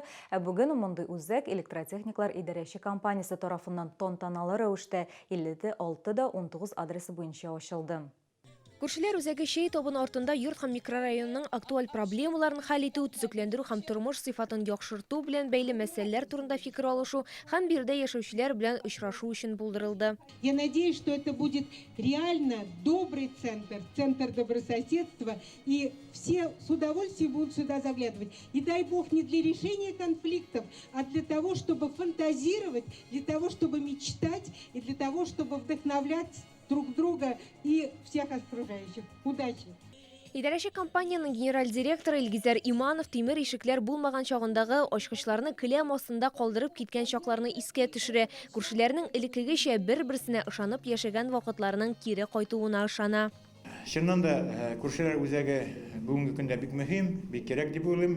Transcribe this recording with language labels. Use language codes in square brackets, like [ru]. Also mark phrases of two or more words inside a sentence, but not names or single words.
[tt] Бүген мондый үзәк электротехниклар идарәче компаниясе тарафыннан тантаналы рәвештә 56-19 адресы буенча ачылды. Күршеләр үзәге шәй табын артында йорт һәм микрорайонның актуаль проблемаларын хәл итү, төзекләндерү һәм тормыш сыйфатын яхшырту белән бәйле мәсьәләләр турында фикер алышу һәм биредә яшәүчеләр белән очрашу өчен булдырылды. [ru] Я надеюсь, что это будет реально добрый центр, центр добрососедства, и все с удовольствием будут сюда заглядывать. И дай Бог не для решения конфликтов, а для того, чтобы фантазировать, для того, чтобы мечтать и для того, чтобы вдохновлять друг друга и всех окружающих. Удачи! [tt] Идарәче компанияның генераль директоры Илгизәр Иманов тимер ишекләр булмаган чагындагы ачкычларны келәм астында калдырып киткән чакларны искә төшерә. Күршеләрнең элеккегечә бер-берсенә ышанып яшәгән вакытларының кире кайтуына ышана. Чыннан да күршеләр үзәге бүгенге көндә бик мөһим, бик кирәк дип уйлыйм.